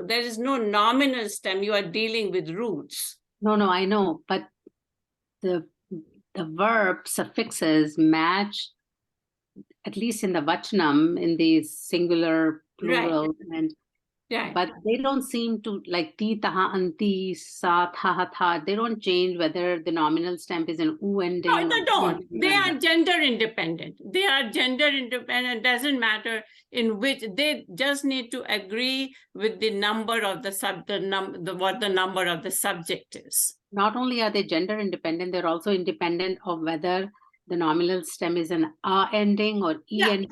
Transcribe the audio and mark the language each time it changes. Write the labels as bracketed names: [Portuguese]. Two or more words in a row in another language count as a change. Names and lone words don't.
[English] There is no nominal stem. You are dealing with roots. No, I know, but the verb suffixes match, at least in the vachanam, in the singular, plural, right. and right. But they don't seem to, like [Sanskrit] ति, तः, अन्ति, सः, थः, थ, [English] they don't change whether the nominal stem is an u ending. No, they don't. They are gender independent. They are gender independent. Doesn't matter in which, they just need to agree with the number of the what the number of the subject is. Not only are they gender independent, they're also independent of whether the nominal stem is an a ending or e ending.